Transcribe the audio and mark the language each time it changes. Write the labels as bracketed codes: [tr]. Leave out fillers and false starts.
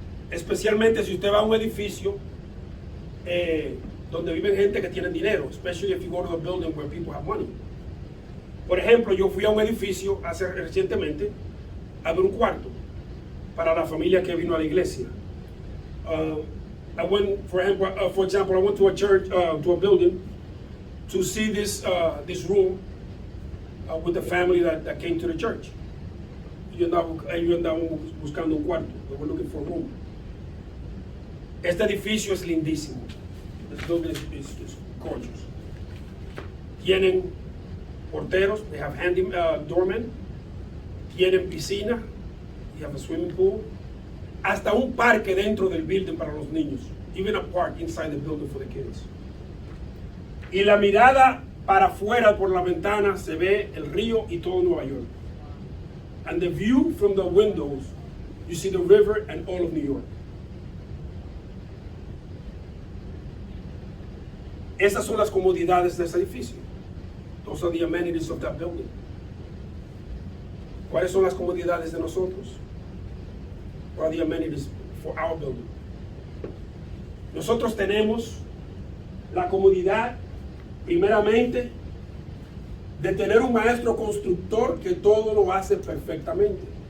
[es] Especialmente si usted va a un edificio donde viven gente que tiene dinero. [en] Especially if you go to a building where people have money. [es] Por ejemplo, yo fui a un edificio recientemente a ver un cuarto para la familia que vino a la iglesia. [en] I went, for example, I went to a church, to a building to see this room with the family that came to the church. [es] Ellos andaban buscando un cuarto. [en] They were looking for a room. [es] Este edificio es lindísimo. [en] This building is gorgeous. [es] Tienen porteros, [en] they have handy doormen. [es] Tienen piscina, [en] they have a swimming pool. [es] Hasta un parque dentro del building para los niños. [en] Even a park inside the building for the kids. [es] Y la mirada para afuera por la ventana se ve el río y todo Nueva York. [en] And the view from the windows, you see the river and all of New York. [es] Esas son las comodidades de ese edificio. [en] Those are the amenities of that building. [es] ¿Cuáles son las comodidades de nosotros? [en] What are the amenities for our building? [es] Nosotros tenemos la comodidad, primeramente, de tener un maestro constructor que todo lo hace perfectamente.